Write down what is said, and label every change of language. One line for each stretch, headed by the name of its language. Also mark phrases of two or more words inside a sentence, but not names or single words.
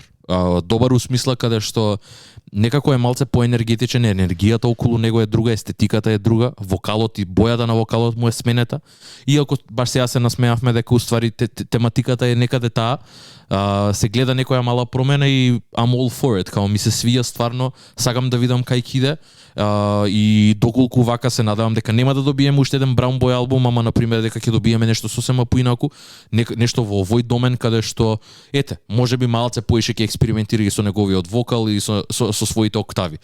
Macedonian: Добар у смисла каде што некако е малце поенергетичен, енергијата околу него е друга, естетиката е друга, вокалот и бојата на вокалот му е сменета. Иако баш сега се насмеавме дека уствари тематиката е некаде таа, се гледа некоја мала промена и
English: I'm all for it,
Serbian: као ми се свија стварно,
Macedonian: сакам да видам кај ќе иде. И доколку вака се надевам дека нема да добиеме уште еден Brown Boy албум, ама на пример дека ќе добиеме нешто сосема поинаку, нешто во овој домен каде што можеби малце поише ќе експериментира и со неговиот вокал и со своите октави.